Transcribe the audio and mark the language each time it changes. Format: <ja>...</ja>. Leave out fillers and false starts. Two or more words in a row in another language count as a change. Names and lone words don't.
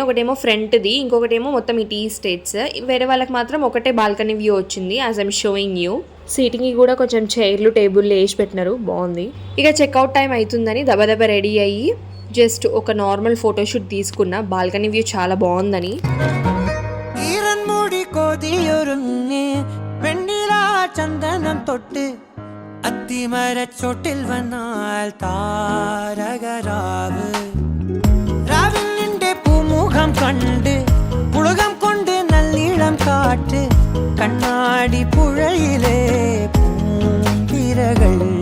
<te>ఒకటేమో ఫ్రంట్ది, ఇంకొకటేమో మొత్తం ఈ</te> <en>tea estates.</en> <te>వేరే వాళ్ళకి మాత్రం ఒకటే</te> <en>balcony view</en> <te>వచ్చింది,</te> <en>as I'm showing you.</en> <te>సీటింగ్కి కూడా కొంచెం చైర్లు టేబుల్ వేసి పెట్టినారు, బాగుంది. ఇక</te> <en>checkout time</en> <te>అవుతుందని దబదబ రెడీ అయ్యి జస్ట్ ఒక</te> <en>normal photoshoot</en> <te>తీసుకున్నా.</te> <en>balcony view</en> <te>చాలా బాగుందని.</te> <ml>ചന്ദനം തൊട്ട് അത്തിമരച്ചോട്ടിൽ വന്നാൽ താരകരാവ് രാവിൽ നിന്റെ പൂമുഖം കണ്ട് പുളകം കൊണ്ട് നല്ലിളം കാറ്റ് കണ്ണാടി പുഴയിലെ പൂന്തിരകൾ</ml>